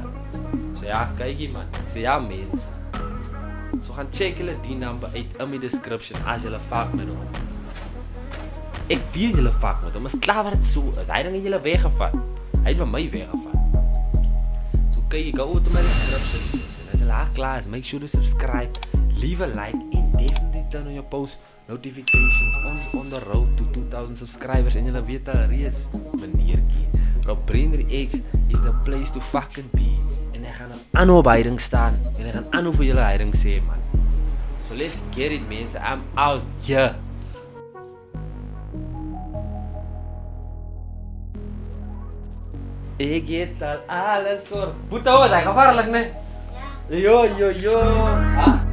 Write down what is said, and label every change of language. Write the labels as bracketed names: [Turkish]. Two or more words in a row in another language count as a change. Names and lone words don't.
[Afrikaans] So ja, kykie man. Sê ja mense. So gaan check julle die number uit in die description as julle fuck met hom. Ek weet julle fuck met hom, is klaar wat dit so is. Hy dan het julle weggevat. Hy het van my weggevat. So kyk, [English] go to my description. [Afrikaans] En as julle klaar is, [English] make sure to subscribe, leave a like, and definitely turn on your post notifications. Ons on the road to 2000 subscribers. [Afrikaans] En julle weet al reeds, meneertjie. [English] Rob Brinder X is the place to fucking be. [Afrikaans] En ek gaan aan op heiding staan. En ek gaan aan vir julle heiding sê, man. [English] So let's get it, mense. I'm out here. [Afrikaans] Ek het al alles gehoor. Boeta, was hy gevaarlik, nee? Ja. Jo.